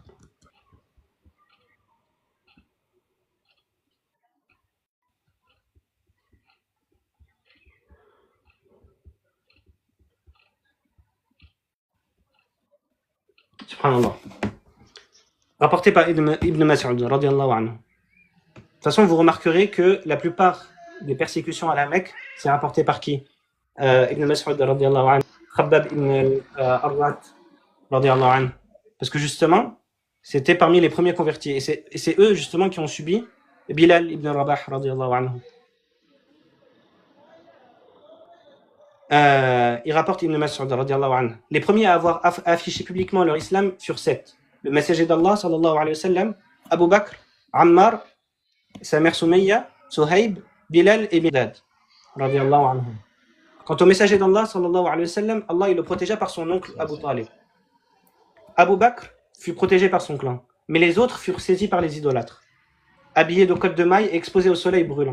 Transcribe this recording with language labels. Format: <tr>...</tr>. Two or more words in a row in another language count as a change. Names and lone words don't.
<fr>Subhanallah. Rapporté par Ibn Mas'ud,</fr> <ar>رضي الله عنه.</ar> <fr>De toute façon, vous remarquerez que la plupart des persécutions à la Mecque, c'est rapporté par qui? Ibn Mas'ud</fr> <ar>رضي الله عنه,</ar> <fr>Khabbab ibn al-Arwat</fr> <ar>رضي الله عنه.</ar> <fr>Parce que justement, c'était parmi les premiers convertis. Et c'est eux justement qui ont subi Bilal ibn Rabah</fr> <ar>رضي الله عنه.</ar> <fr>Il rapporte Ibn Mas'ud</fr> <ar>رضي الله عنه.</ar> <fr>Les premiers à avoir affiché publiquement leur islam furent 7. Le messager d'Allah</fr> <ar>صلى الله عليه وسلم,</ar> <fr>Abu Bakr, Ammar, sa mère Soumayya, Suhaib, Bilal et Miqdad</fr> <ar>رضي الله عنه.</ar> <fr>Quant au messager d'Allah</fr> <ar>صلى الله عليه وسلم,</ar> <fr>Allah il le protégea par son oncle Abu Talib. Abu Bakr fut protégé par son clan, mais les autres furent saisis par les idolâtres, habillés de cottes de mailles et exposés au soleil brûlant.</fr>